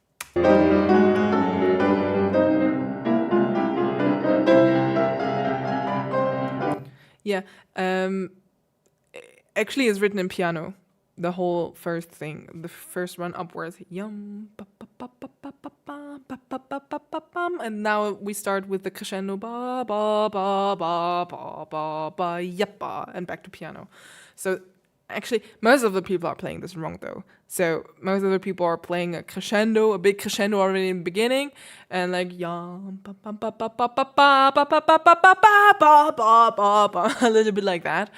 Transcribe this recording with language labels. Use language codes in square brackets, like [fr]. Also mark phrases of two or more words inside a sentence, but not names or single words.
[en] Yeah, actually it's written in piano, the whole first thing, the first run upwards, yum, and now we start with the crescendo, ba ba ba ba ba ba ba yappa, and back to piano. So Actually, most of the people are playing this wrong though. So most of the people are playing a crescendo, a big crescendo already in the beginning, and like a little bit like that.